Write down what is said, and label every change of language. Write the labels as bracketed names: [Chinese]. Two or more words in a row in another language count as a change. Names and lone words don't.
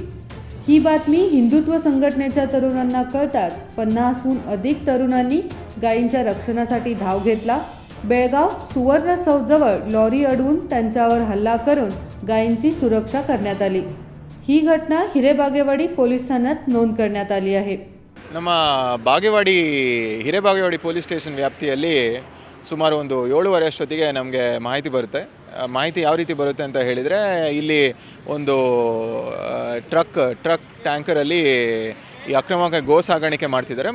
[Marathi] ही बातमी हिंदुत्व संघटनेच्या तरुणांना कळताच 50हून अधिक तरुणांनी गायींच्या रक्षणासाठी धाव घेतला। बेळगाव सुवर्ण चौकजवळ लॉरी अडवून त्यांच्यावर हल्ला करून गायींची सुरक्षा करण्यात आली। ही घटना [Kannada] ಹಿರೇಬಾಗೇವಾಡಿ ಪೊಲೀಸ್ ಠಾಣೆಯಲ್ಲಿ ನೋಂದು [Marathi] करण्यात आली आहे। [Kannada] ನಮ್ಮ ಬಾಗೇವಾಡಿ ಹಿರೇಬಾಗೇವಾಡಿ ಪೊಲೀಸ್ ಸ್ಟೇಷನ್ ವ್ಯಾಪ್ತಿಯಲ್ಲಿ ಸುಮಾರು ಒಂದು 7:30 ಅಷ್ಟೊತ್ತಿಗೆ ನಮಗೆ ಮಾಹಿತಿ ಬರುತ್ತೆ। ಮಾಹಿತಿ ಯಾವ ರೀತಿ ಬರುತ್ತೆ ಅಂತ ಹೇಳಿದರೆ, ಇಲ್ಲಿ ಒಂದು ಟ್ರಕ್ ಟ್ಯಾಂಕರಲ್ಲಿ ಈ ಅಕ್ರಮವಾಗಿ ಗೋ ಸಾಗಾಣಿಕೆ ಮಾಡ್ತಿದ್ದಾರೆ।